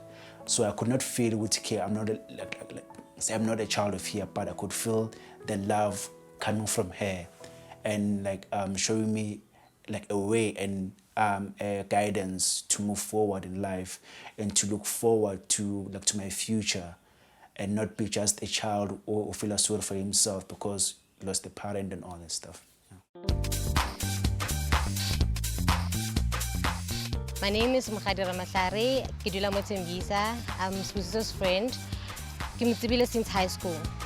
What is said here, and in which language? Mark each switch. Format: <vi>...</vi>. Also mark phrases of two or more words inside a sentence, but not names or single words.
<en>So I could not feel with care. I'm not a child of here, but I could feel the love coming from her, and like showing me like a way and a guidance to move forward in life and to look forward to my future, and not be just a child or feel sorry for himself because he lost a parent and all that stuff. My name is Mkhadira Matlare.</en> <tn>Ke dula mo Tembisa.</tn> <en>I'm Spusiso's friend.</en> <tn>Ke mo tsebile</tn> <en>since high school.</en>